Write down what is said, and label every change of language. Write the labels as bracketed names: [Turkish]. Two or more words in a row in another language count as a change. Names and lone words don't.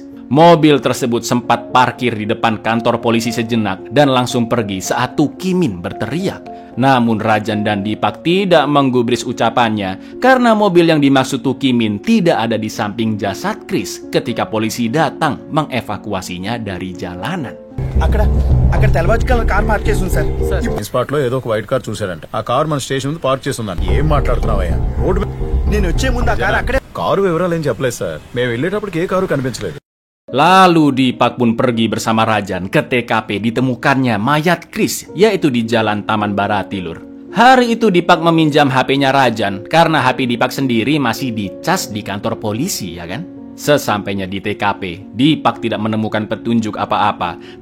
[Indonesian] Mobil tersebut sempat parkir di depan kantor polisi sejenak dan langsung pergi saat Tukimin berteriak. Namun Rajan dan Dipak tidak menggubris ucapannya karena mobil yang dimaksud Tukimin tidak ada di samping jasad Chris ketika polisi datang mengevakuasinya dari jalanan. [Telugu] అక్కడ తెల్లవారు [English] colour car [Telugu] పార్క్ చేసి ఉంది సార్. ఈ స్పాట్ లో ఏదో ఒక [English] white car [Telugu] చూసారంట. ఆ కార్ మన స్టేషన్ ముందు పార్క్ చేసి ఉందంట. ఏం మాట్లాడుతున్నావయ్యా? రోడ్డు నేను వచ్చే ముందు ఆ కార్ అక్కడే. కారు వివరాలు ఏం చెప్పలేదు సార్. మేము వెళ్ళేటప్పటికి ఏ కారు కనిపించలేదు. [Indonesian] Lalu Dipak pun pergi bersama Rajan ke TKP ditemukannya mayat Chris, yaitu di Jalan Taman Barati, Lur. Hari itu Dipak meminjam HP-nya Rajan karena HP Dipak sendiri masih dicas di kantor polisi, ya kan? Sesampainya di TKP, Dipak tidak menemukan petunjuk apa-apa.